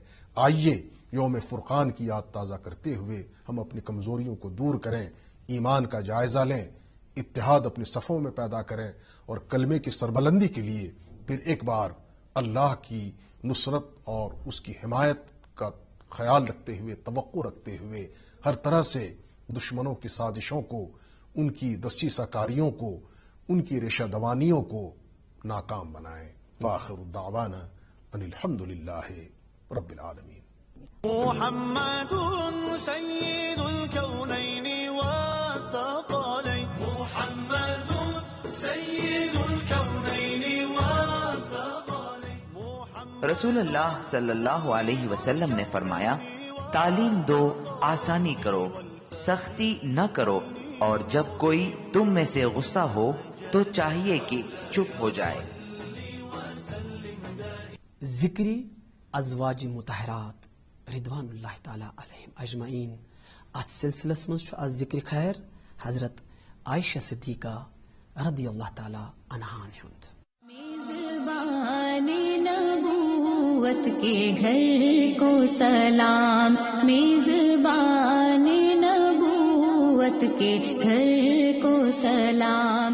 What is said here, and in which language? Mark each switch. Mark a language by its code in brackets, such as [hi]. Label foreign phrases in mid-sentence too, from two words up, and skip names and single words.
[ur] آئیے یوم فرقان کی یاد تازہ کرتے ہوئے ہم اپنی کمزوریوں کو دور کریں، ایمان کا جائزہ لیں، اتحاد اپنے صفوں میں پیدا کریں، اور کلمے کی سربلندی کے لیے پھر ایک بار اللہ کی نصرت اور اس کی حمایت کا خیال رکھتے ہوئے، توقع رکھتے ہوئے، ہر طرح سے دشمنوں کی سازشوں کو، ان کی دسیسہ کاریوں کو، ان کی ریشہ دوانیوں کو ناکام بنائیں. [ar] وآخر الدعوانا ان الحمد للہ رب العالمین. محمد سید الكونین والثقلین، محمد سید الكونین والثقلین. [ur] رسول اللہ [ar] صلی اللہ علیہ وسلم [ur] نے فرمایا، تعلیم دو، آسانی کرو، سختی نہ کرو، اور جب کوئی تم میں سے غصہ ہو تو چاہیے کہ چپ ہو جائے. ذکری ازواج مطہرات [ar] رضوان اللہ تعالی علیہم اجمعین. [ur] ات سلسلس مز از ذکر خیر حضرت عائشہ صدیقہ [ar] رضی اللہ تعالی عنہا [ur] ہند. میزبان نبوت کے گھر کو سلام، میزبان نبوت کے گھر کو سلام.